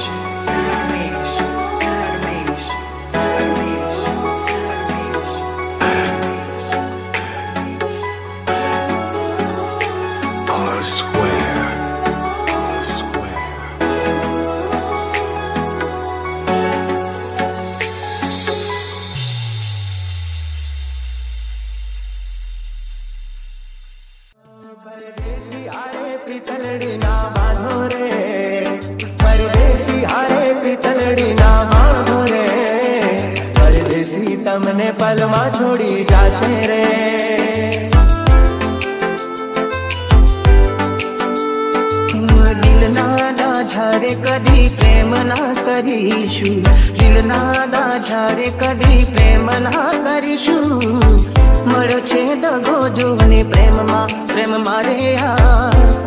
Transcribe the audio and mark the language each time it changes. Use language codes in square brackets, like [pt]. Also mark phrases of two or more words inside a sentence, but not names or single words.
[en] Dharmesh. Dharmesh. Dharmesh. Dharmesh. R square. R square. [gu] પરદેસી હારે પિતલડી ના બાંધો રે પરદેસી હારે પિતલડી ના બાંધો રે પરદેસી તમને પલમા છોડી જાશે રે દિલ ના ઝાડે કદી પ્રેમ ના કરીશું દિલ ના ઝાડે કદી પ્રેમ ના કરીશું મળ્યો છે દગો જોને પ્રેમ મારે યાર